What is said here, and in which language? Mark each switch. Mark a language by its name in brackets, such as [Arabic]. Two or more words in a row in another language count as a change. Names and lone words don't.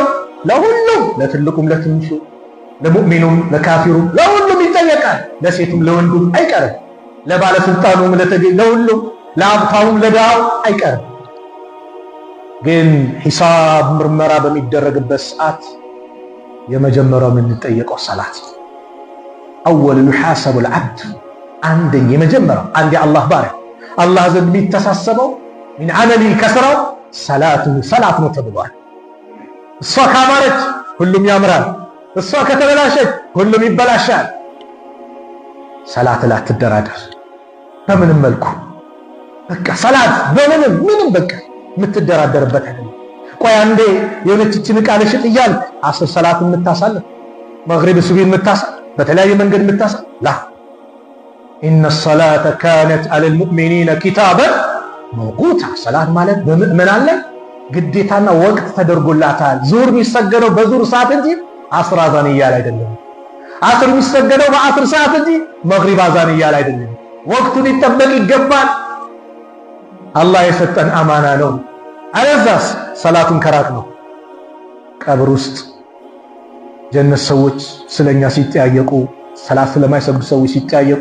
[Amharic] ለሁሉም ለትልቁም ለትንሹ ለሙእሚኑም ለካፊሩም ለሁሉም ይጠየቃል። ለሴቱም ለወንዱም አይቀርም። ለባለስልጣኑም ለሁሉም ለሀብታሙም ለድሃው አይቀርም። ግን ሂሳብ ምርመራ በሚደረግበት ሰዓት የመጀመሪያው የምንጠየቀው ሰላት ነው። አወል [Arabic] يحاسب العبد [Amharic] አንደኛ የመጀመሪያው አንድ የአላህ ባሪያ አላህ ዘንድ የሚተሳሰበው [Arabic] من عمله [Amharic] ከስራው ሰላት ነው ተብሏል። እሷ ካማረች ሁሉም ያምራል፣ እሷ ከተበላሸች ሁሉም ይበላሻል። ሰላት ላይ አትደራደር በምንም መልኩ። በቃ ሰላት ምንም በቃ የምትደራደርበት አይደለም። ቆይ አንዴ የሆነችን ዕቃ ልሽጥ እያልክ 10 ሰላት የምታሳልፍ መግሪብ ሱብሂ የምታሳልፍ በተለያየ መንገድ የምታሳልፍ ላ [Arabic] إن الصلاة كانت على المؤمنين كتابا موقوتا። [Amharic] ሰላት ማለት በሙእሚናን ላይ ግዴታና ወቅት ተደርጎላታል። ዙር የሚሰገደው በዙር ሰዓት እንጂ አስር አዛን እያለ አይደለም። አስር የሚሰገደው በአስር ሰዓት እንጂ መግሪብ አዛን እያለ አይደለም። ወቅቱን ሊጠበቅ ይገባል። አላህ የሰጠን አማና ነው። አለዛስ ሰላቱን ከራቅ ነው። ቀብር ውስጥ ጀነት ሰዎች ስለኛ ሲጠያየቁ፣ ሰላት ስለማይሰግዱ ሰዎች ሲጠያየቁ